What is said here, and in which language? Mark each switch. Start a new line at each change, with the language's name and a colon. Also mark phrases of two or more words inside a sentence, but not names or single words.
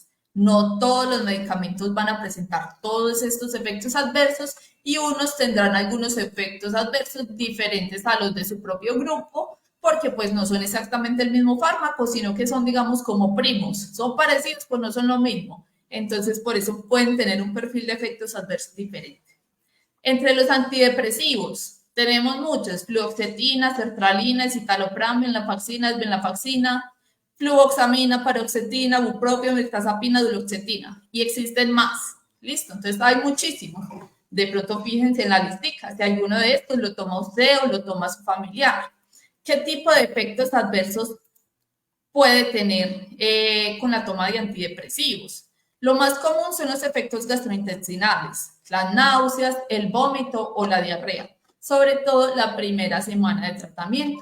Spanish: No todos los medicamentos van a presentar todos estos efectos adversos y unos tendrán algunos efectos adversos diferentes a los de su propio grupo porque pues no son exactamente el mismo fármaco, sino que son, digamos, como primos. Son parecidos, pues no son lo mismo. Entonces, por eso pueden tener un perfil de efectos adversos diferente. Entre los antidepresivos, tenemos muchos: fluoxetina, sertralina, escitalopram, venlafaxina, esvenlafaxina, fluvoxamina, paroxetina, bupropión, mirtazapina, duloxetina. Y existen más. ¿Listo? Entonces, hay muchísimos. De pronto, fíjense en la listica. Si alguno de estos lo toma usted o lo toma su familiar. ¿Qué tipo de efectos adversos puede tener con la toma de antidepresivos? Lo más común son los efectos gastrointestinales, las náuseas, el vómito o la diarrea, sobre todo la primera semana de tratamiento.